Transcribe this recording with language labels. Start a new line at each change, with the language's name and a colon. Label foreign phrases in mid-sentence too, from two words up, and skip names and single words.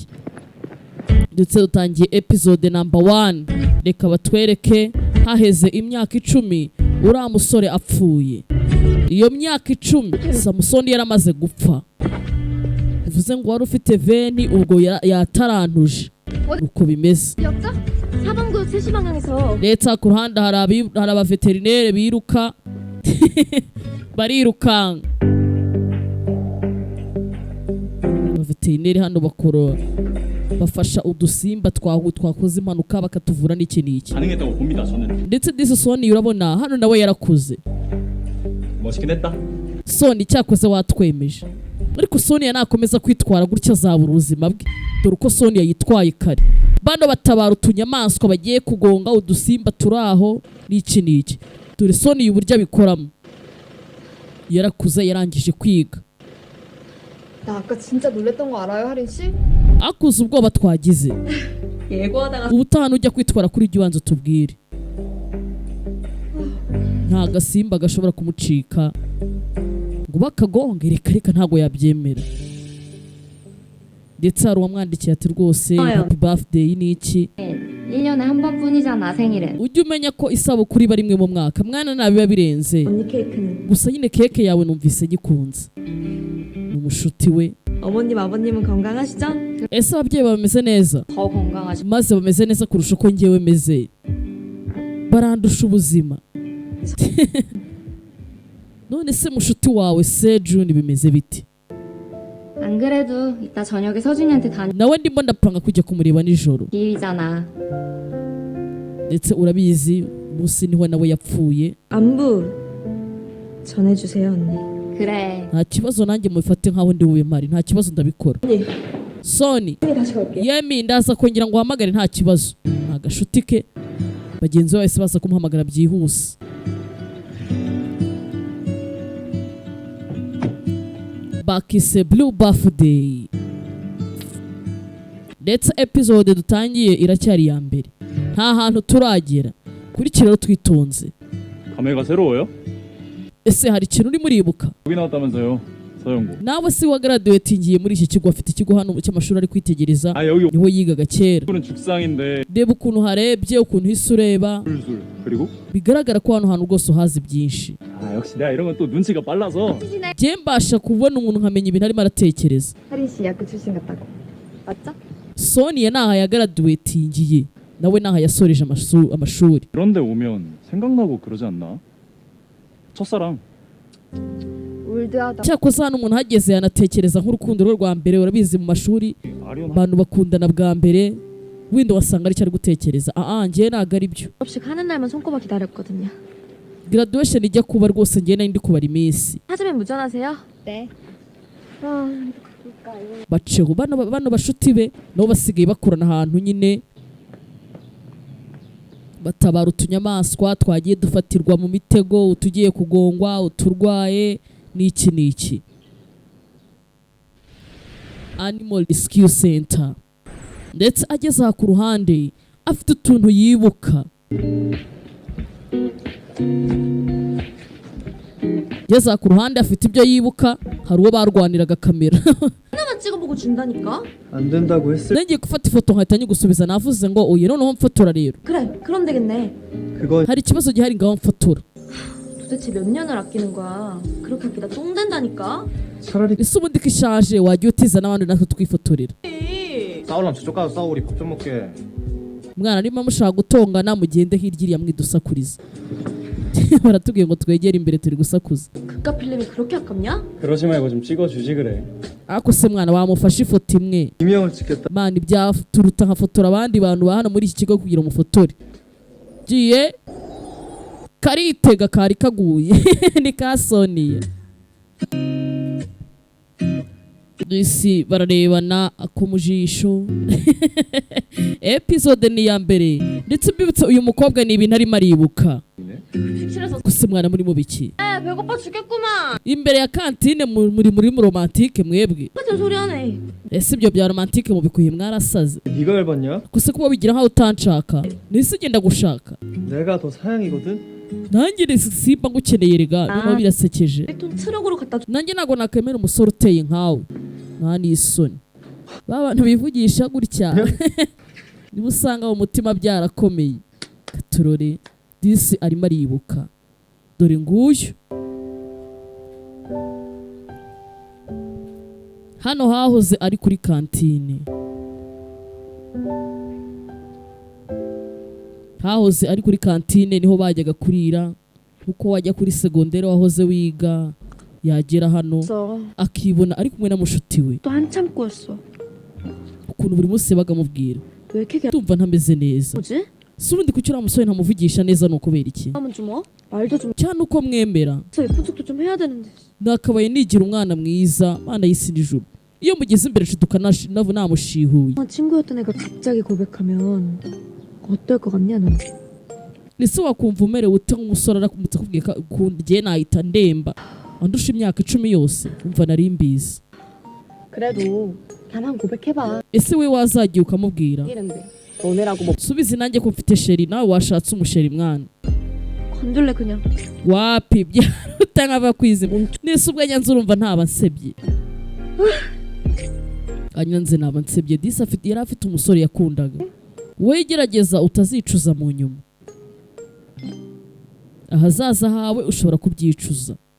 Kinyarwanda: Ndetse dutangiye
English: episode number
Kinyarwanda: 1. Reka batwereke haheze imyaka 10 uriya musore apfuye. Iyo myaka 10 Samusoni yaramaze gupfa. Bivuze ngo wari ufite veni ubwo yatarantuje. Uko bimeze.
Korean: 사방구 3시 방향에서.
Kinyarwanda: Ndetse ku ruhande hari abaveterinere biruka barirukanka. Abaveterineri hano bakora bafasha udusimba twakoze impanuka bakatuvura n'iki n'iki. Ndetse disi Soni urabona hano nawe yarakuze. Soni cyakoze watwemeje. Ariko Soni nakomeza kwitwara gutya azabura ubuzima bwe. Dore uko Soni yitwaye kare. Bano batabara utunyamaswa bagiye kugonga udusimba turaho n'iki n'iki. Dore Soni uburyo bikoramo. Yarakuze yarangije kwiga.
Korean: 나 아까 진짜 놀랬던 거 알아요, 하린 씨?
Kinyarwanda: Akuze ubwoba twagize.
Korean: 예고하다가
Kinyarwanda: ubutaha ujya kwitwara kuri iryo wanze tubwire. Nta gasimba gashobora kumucika ngo bakagonge, reka ntago yabyemera. Ndetse hari uwamwandikiye ati rwose
English: happy birthday
Kinyarwanda: ni iki?
Korean: 1년에 한 번뿐이잖아 생일은.
Kinyarwanda: Ujye umenya ko isabukuru iba rimwe mu mwaka, mwana nabiba birenze.
Korean: 언니 케이크는?
Kinyarwanda: Gusa nyine keke yawe numvise gikunze. Umushuti we.
Korean: 어머님 아버님은 건강하시죠?
Kinyarwanda: Ese ababyeyi bameze neza?
Korean: 더 건강하시죠?
Kinyarwanda: Maze bameze neza kurusha uko ngewe meze. Barandusha ubuzima. none se mushuti wawe se June bimeze biti?
Korean: 안 그래도 이따 저녁에 서준이한테
Kinyarwanda: nawe ndimo ndapanga kujya kumureba nijoro.
Korean: 기일이잖아.
Kinyarwanda: ndetse urabizi munsi niho nawe yapfuye.
Korean: 안부 전해주세요 언니. 그래.
Kinyarwanda: nta kibazo nanjye mubifate nkaho ndi bube mpari, nta kibazo ndabikora. Soni yemi ndaza kongera ngo uhamagare nta kibazo. Agashuti ke bagenzi bawe se baza kumuhamagara byihuse. Bakise Blue Birthday. Ndetse episode dutangiye iracyari ya mbere, nta hantu turagera. Kuri kiraro twitonze.
Korean: 감회가 새로워요?
Kinyarwanda: ese hari ikintu uri muribuka?
Korean: 여기 나왔다면서요.
Kinyarwanda: nawe si wa graduatingiye muri iki kigo afite ikigo hano cy'amashuri ari kwitegereza
Korean: 여기
Kinyarwanda: niho yigaga kera
Korean: 는 죽상인데
Kinyarwanda: reba ukuntu harebye ukuntu hise ureba
Korean: 술술 그리고
Kinyarwanda: bigaragara ko hano hantu rwose uhazi byinshi
Korean: 역시 내가 이런 건 또 눈치가 빨라서
Kinyarwanda: njye mbasha kubona umuntu nkamenya ibintu arimo aratekereza
Korean: 하린 씨 약교 출신 같다고. 맞죠?
Kinyarwanda: Sonia naha yagraduatingiye nawe naha yasoreje amashuri
Korean: 그런데 오면 생각나고 그러지 않나? 첫사랑 올드하다.
Kinyarwanda: cyakoze hano umuntu ahageze yanatekereza nk'urukundo rwe rwa mbere urabizi mu mashuri 아리오나 abantu bakundana bwa mbere wenda wasanga ari cyo ari gutekereza njye ntabwo ari byo
Korean: 졸업식 하는 날만 손꼽아 기다렸거든요.
Kinyarwanda: graduation ijya kuba rwose njye nari ndi kubara iminsi
Korean: 사주면 무전하세요? 네. 아, 그럴까요?
Kinyarwanda: baceho bano bashuti be nabo basigaye bakorana ahantu nyine batabara utunyamaswa twagiye dufatirwa mu mitego utugiye kugongwa uturwaye n'iki Animal Rescue Center ndetse ageze aha ku ruhande afite utuntu yibuka ageze aha ku ruhande afite ibyo yibuka hari uwo barwaniraga kamera
Korean: 하나만 찍어보고 준다니까? 안 된다고 했을
Kinyarwanda: nangiye gufata ifoto nkahita nyigusubiza navuze ngo oye noneho mfotora rero
Korean: 그래, 그럼 되겠네. 그건
Kinyarwanda: hari ikibazo gihari ngaho mfotora
Korean: 도대체 몇 년을 아끼는 거야? 그렇게 아끼다 똥 된다니까? 차라리
Kinyarwanda: ese ubundi ko ishaje wajya utiza n'abandi natwe twifotorera
Korean: 싸우려면 저쪽 가서 싸워 우리 밥 좀 먹게
Kinyarwanda: mwana niba mushaka gutongana mugende hirya iriya mwidusakuriza baratubwiye ngo twegere imbere turi gusakuza
Korean: 그깟 필름이 그렇게 아깝냐? 그러지 말고 좀 찍어주지 그래
Kinyarwanda: ariko se mwana wamufashe ifoto imwe
Korean: 이명을 찍겠다
Kinyarwanda: mwana ibyaturuta nkafotora abandi bantu ba hano muri iki kigo kugira umufotore giye karitega kari kaguye ni ka Sonia isi bararebana ako mu jisho episode ni ya mbere ndetse mbibutse uyu mukobwa ni ibintu arimo aribuka
Korean: 객실에서
Kinyarwanda: gusa mwana muri mu biki
Korean: 배고파 죽겠구만.
Kinyarwanda: imbere ya kantine muri mu romantike mwebwe
Korean: 같은 소리 하네.
Kinyarwanda: ese ibyo bya romantike mubikuye mwarasaze
Korean: 네가 열받냐?
Kinyarwanda: gusa kuba wigira nkaho utanshaka nise ugenda gushaka
Korean: 내가 더 사양이거든?
Kinyarwanda: nanjye simba ngukeneye rega noneho birasekeje
Korean: 1톤 트럭으로 갖다 줘.
Kinyarwanda: nanjye ntabwo nakwemera umusore uteye nkawe nta n'isoni ba bantu bivugisha gutya niba usanga mu mutima byarakomeye katurore disi arimo aribuka dore nguyu hano hahoze ari kuri kantine hahoze ari kuri kantine niho bajyaga kurira kuko wajya kuri segonderi wahoze wiga yagera hano akibona ari kumwe na mushuti we
Korean: 또 한참 꼬였어.
Kinyarwanda: ukuntu buri munsi bagamubwira
Korean: 왜 이렇게
Kinyarwanda: ndumva ntameze neza
Korean: 뭐지?
Kinyarwanda: si ubundi kuki uriya musore ntamuvugisha neza ni ukubera iki
Korean: 하면 좀 말도 좀
Kinyarwanda: cyane uko mwemera
Korean: 예쁜 척도 좀 해야 되는데.
Kinyarwanda: nakabaye nigira umwana mwiza mana y'isi n'ijuru iyo mugeze imbere nshiduka namushihuye
Korean: 친구였던 애가 갑자기 고백하면 어떨 것 같냐 넌?
Kinyarwanda: ese wakumva umerewe ute nk'umusore arakubwira akubwiye ko ukunda igihe nahita ndemba andusha imyaka 10 yose umva nari mbizi
Korean: 그래도 나만 고백해봐.
Kinyarwanda: ese we wazagiye ukamubwira
Korean: 이랬는데 너네라고 뭐
Kinyarwanda: subize nanjye ko mfite sheri nawe washatse umusheri mwana
Korean: 건들래 그냥.
Kinyarwanda: wapi byaruta nk'abakwizi nese ubwo nyanze urumva ntaba nsebye anyanze naba nsebye disi yari afite umusore yakundaga wowe gerageza utazicuza mu nyuma ahazaza hawe ushobora kubyicuza